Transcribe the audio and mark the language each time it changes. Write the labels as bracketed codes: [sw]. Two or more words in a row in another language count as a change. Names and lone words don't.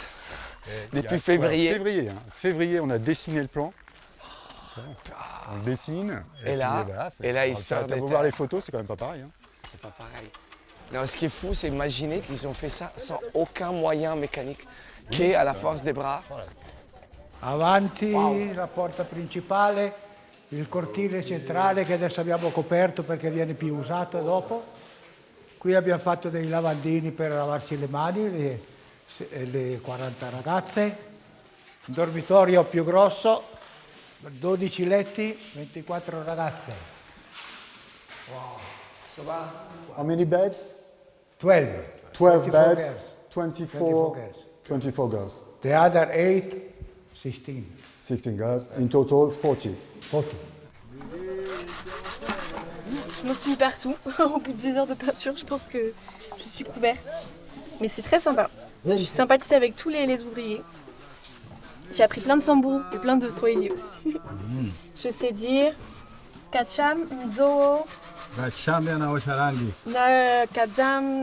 [fr] Depuis février. Février, on a dessiné le plan. On dessine. Et là, puis il sort des Vous voir les photos, c'est quand même pas pareil. Hein. C'est pas pareil. Non, ce qui est fou, c'est imaginer qu'ils ont fait ça sans aucun moyen mécanique, qu'à la force des bras. [it] Avanti, la porta principale, il cortile centrale che adesso abbiamo coperto perché viene più usato dopo. Qui abbiamo fatto dei lavandini per lavarsi le mani, le 40 ragazze. Un dormitorio più grosso, 12 letti, 24 ragazze. [en] How many beds? 12. 12 beds, girls. 24 girls. The other 8, 16. 16 girls. In total, 40. 40. [fr] Je me suis mis partout. Au bout de 2 heures de peinture, je pense que je suis couverte. Mais c'est très sympa. J'ai sympathisé avec tous les ouvriers. J'ai appris plein de Samburu et plein de Swahili aussi. Je sais dire Kacham, Nzoo, na Kadzam.